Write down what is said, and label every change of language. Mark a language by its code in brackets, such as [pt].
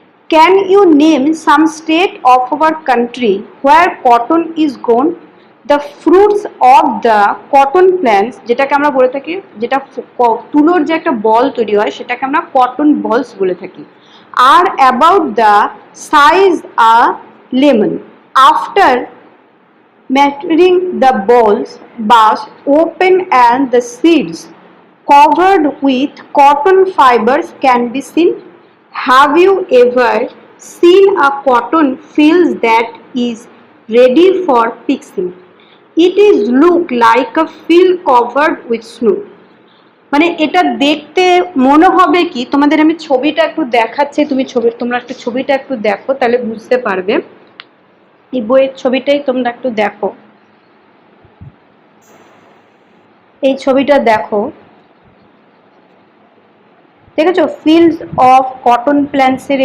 [en] Can you name some state of our country where cotton is grown? The fruits of the cotton plants, [bn] যেটাকে আমরা বলে থাকি, যেটা তুলোর যে একটা বল তৈরি হয়, সেটাকে আমরা কটন বলস বলে থাকি, আর [en] About the size a lemon. After maturing, the balls burst open and the seeds covered with cotton fibers can be seen. Have you ever seen a cotton field that is ready for picking? It is look like a field covered with snow. [bn] মানে এটা দেখতে মনে হবে কি, তোমাদের আমি ছবিটা একটু দেখাচ্ছি, তোমরা একটু ছবিটা একটু দেখো, তাহলে বুঝতে পারবে। এই বইয়ের ছবিটাই তোমরা একটু দেখো, এই ছবিটা দেখো, দেখেছো ফিল্ডস অফ কটন প্ল্যান্টসের।